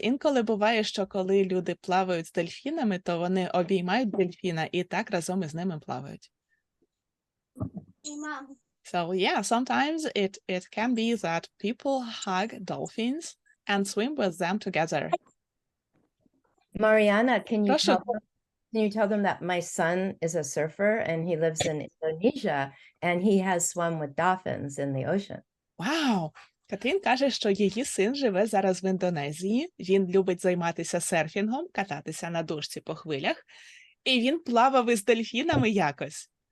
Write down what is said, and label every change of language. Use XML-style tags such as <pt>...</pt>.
<uk>Інколи буває, що коли люди плавають з дельфінами, то вони обіймають дельфіна і так разом із ними плавають.</uk> <en>So yeah, sometimes it can be that people hug dolphins and swim with them together. Marianna, can</en> <uk>Прошу.</uk> <en>you tell them that my son is a surfer and he lives in Indonesia and he has swum with dolphins in the ocean? Вау!</en> <uk>Катрін каже, що її син живе зараз в Індонезії, він любить займатися серфінгом, кататися на дошці по хвилях, і він плавав із дельфінами якось.</uk>